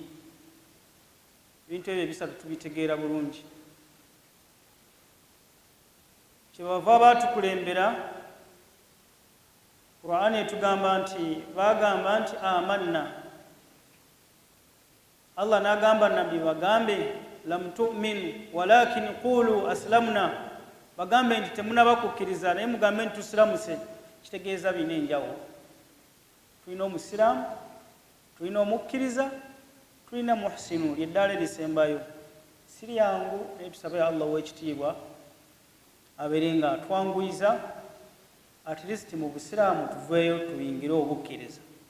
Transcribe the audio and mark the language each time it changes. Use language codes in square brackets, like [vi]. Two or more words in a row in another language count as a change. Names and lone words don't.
[lg] Ebintu ebyo ebisatu tubitegeera bulungi. Kyebava baatukulembera, Qur'an etugamba nti bagamba nti amanna. Allah n'agamba nabbi bagambe [ar] لم تؤمنوا ولكن قولوا أسلمنا, [lg] bagambe nti temunaba kukkiriza naye mugambe nti tusiramuse. Kitegeeza bina enjawulo. Tulina omusiraamu, tulina omukkiriza, tulina muhsinu, lyeddaala erisembayo. Si lyangu naye tusabe Allah ow'ekitiibwa abeere nga atwanguyiza, [en] at least [lg] mu busiraamu tuveeyo tuyingire obukkiriza.